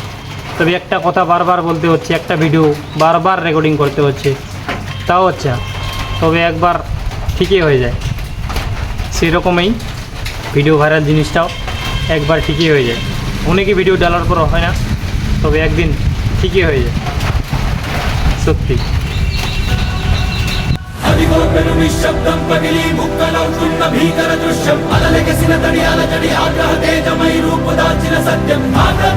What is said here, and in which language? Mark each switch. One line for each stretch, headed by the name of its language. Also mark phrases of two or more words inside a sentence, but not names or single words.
Bangla: তবে একটা কথা বারবার বলতে হচ্ছে, একটা ভিডিও বারবার রেকর্ডিং করতে হচ্ছে, তাও হচ্ছে না। তবে একবার ঠিকই হয়ে যায়, সেরকমই ভিডিও ভাইরাল জিনিসটাও একবার ঠিকই হয়ে যায়। অনেকে ভিডিও ডালার পর হয় না, তবে একদিন ঠিকই হয়ে যায়, সত্যি।
Telugu: నిశ్శబ్దం పగిలి ముక్కలవుతున్న భీకర దృశ్యం అలలెగసిన తడి అలజడి ఆగ్రహ తేజమై రూపు దాల్చిన సత్యం